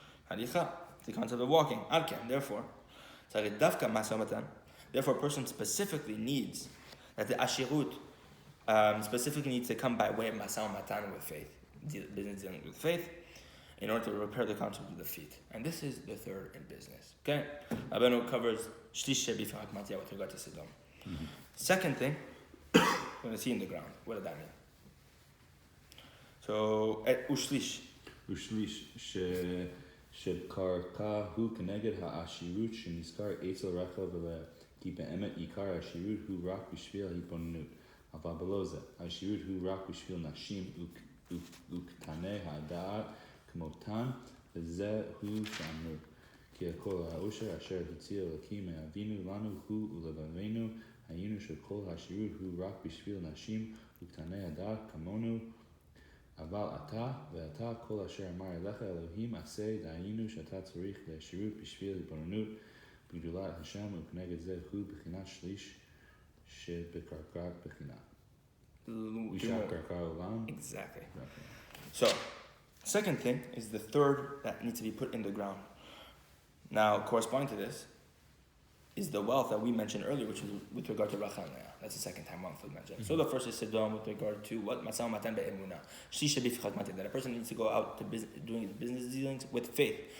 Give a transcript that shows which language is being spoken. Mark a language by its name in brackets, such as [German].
[English] Halicha, the concept of walking. Alken, therefore, therefore, a person specifically needs that the ashirut specifically needs to come by way of masal matan with faith, business dealing with faith, in order to repair the concept of the feet. And this is the third in business. Okay? Rabeinu covers shlish shebifrak matya with regard to Sodom. Second thing, we're going to see in the ground. What does that mean? So, ushlish. [Hebrew] Ushlish שקרקע הוא כנגד העשירות שנזכר אצל רחל ולאה, כי באמת עיקר העשירות הוא רק בשביל ההתבוננות, אבל בלא זה, העשירות הוא רק בשביל נשים וקטני הדעת כמותן, וזה הוא שאמרו, כי הכל העושר אשר הציע אלוקים מאבינו לנו הוא ולבבינו, היינו שכל העשירות הוא רק בשביל נשים וקטני הדעת כמונו, אבל ואתה כל אשר אמר אליך אלוהים עשה, דהיינו שאתה צריך לעשירות בשביל התבוננות בגדולת השם, וכנגד זה הוא בחינת שליש שבקרקע בחינה. [English] Exactly. So, second thing is the third that needs to be put in the ground. Now, corresponding to this is the wealth that we mentioned earlier, which is with regard to Rachel and Leah. That's the second time wealth was mentioned. So the first is Sodom with regard to what? Masal matan be'emunah. That a person needs to go out to doing his business dealings with faith.